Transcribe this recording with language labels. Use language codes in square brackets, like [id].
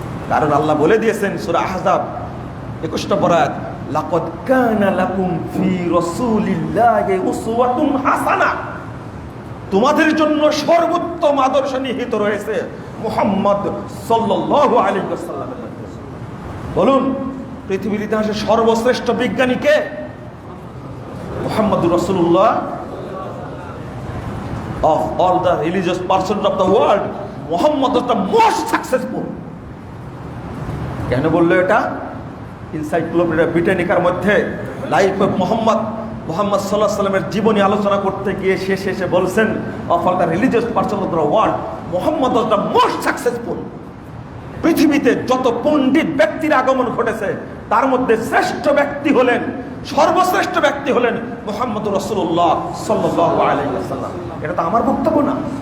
[bn] কারণ আল্লাহ বলে দিয়েছেন সূরা আহজাব 21 নম্বর আয়াত, [ar] লাকাদ কানা লাকুম ফি রাসূলিল্লাহি উসওয়াতুন হাসানাহ। [bn] তোমাদের জন্য সর্বোত্তম আদর্শ নিহিত রয়েছে মুহাম্মদ সাল্লাল্লাহু আলাইহি ওয়াসাল্লামের মধ্যে। বলুন, পৃথিবীর ইতিহাসে সর্বশ্রেষ্ঠ বিজ্ঞানী কে? মুহাম্মদুর রাসূলুল্লাহ। [en] Of all the religious persons of the world, Muhammad was the most successful. [bn] কেন বললো এটা? এনসাইক্লোপিডিয়া ব্রিটানিকার মধ্যে লাইফ অফ মুহাম্মদ সাল্লাল্লাহু আলাইহি ওয়াসাল্লামের জীবনী আলোচনা করতে গিয়ে শেষে বলছেন, [en] Of all the religious person of the world, Muhammad was the most successful. [bn] পৃথিবীতে যত পণ্ডিত ব্যক্তির আগমন ঘটেছে তার মধ্যে শ্রেষ্ঠ ব্যক্তি হলেন, সর্বশ্রেষ্ঠ ব্যক্তি হলেন মুহাম্মদুর রাসূলুল্লাহ সাল্লাল্লাহু আলাইহি ওয়াসাল্লাম। এটা তো আমার বক্তব্য না।